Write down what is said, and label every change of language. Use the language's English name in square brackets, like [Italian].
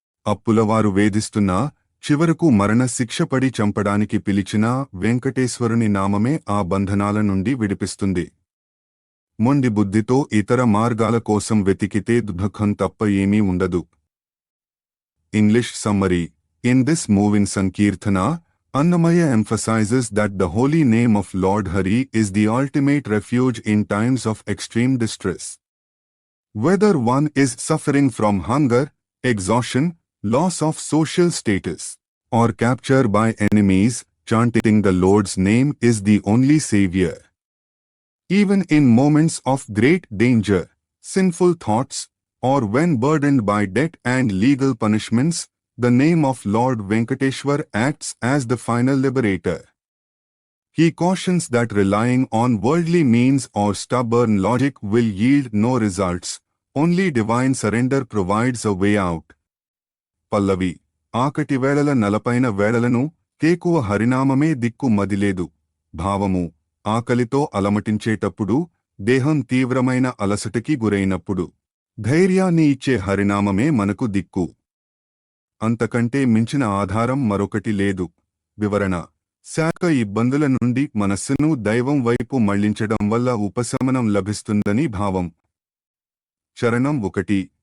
[Telugu] అప్పులవారు వేధిస్తున్నా, చివరకు మరణ శిక్షపడి చంపడానికి పిలిచినా వెంకటేశ్వరుని నామమే ఆ బంధనాల నుండి విడిపిస్తుంది. మొండి బుద్ధితో ఇతర మార్గాల కోసం వెతికితే దుఃఖం తప్ప ఏమీ ఉండదు. [English] English summary. In this moving Sankirtana, Annamaya emphasizes that the holy name of Lord Hari is the ultimate refuge in times of extreme distress. Whether one is suffering from hunger, exhaustion, loss of social status, or capture by enemies, chanting the Lord's name is the only savior. Even in moments of great danger, sinful thoughts, or when burdened by debt and legal punishments, the name of Lord Venkateshwar acts as the final liberator. He cautions that relying on worldly means or stubborn logic will yield no results, only divine surrender provides a way out. [Telugu] పల్లవి. ఆకటి వేళల నలపైన వేళలను కేకువ హరినామమే దిక్కు మదిలేదు. భావము ఆకలితో అలమటించేటప్పుడు, దేహం తీవ్రమైన అలసటకి గురైనప్పుడు ధైర్యాన్ని ఇచ్చే హరినామమే మనకు దిక్కు. అంతకంటే మించిన ఆధారం మరొకటి లేదు. వివరణ: శారీరక ఇబ్బందుల నుండి మనస్సును దైవం వైపు మళ్లించడం వల్ల ఉపశమనం లభిస్తుందని భావం. చరణం 1.